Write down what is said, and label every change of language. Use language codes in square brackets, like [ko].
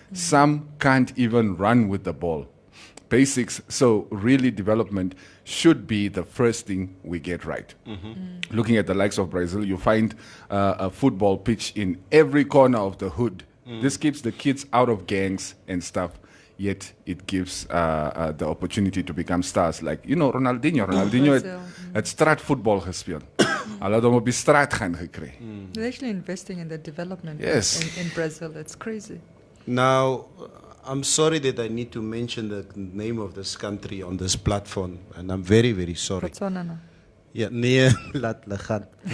[en] Some can't even run with the ball. Basics, so really development should be the first thing we get right. Looking at the likes of Brazil, you find a football pitch in every corner of the hood. This keeps the kids out of gangs and stuff, yet it gives the opportunity to become stars. Like, [af] Ronaldinho het straatvoetbal gespeeld. Hulle het hom op die straat gaan gekry. [en] They're actually investing in the development in Brazil. It's crazy. Now, I'm sorry that I need to mention the name of this country on this platform, and I'm very, very sorry. Botswana. No? Yeah, [af] nee, laat hulle gaan.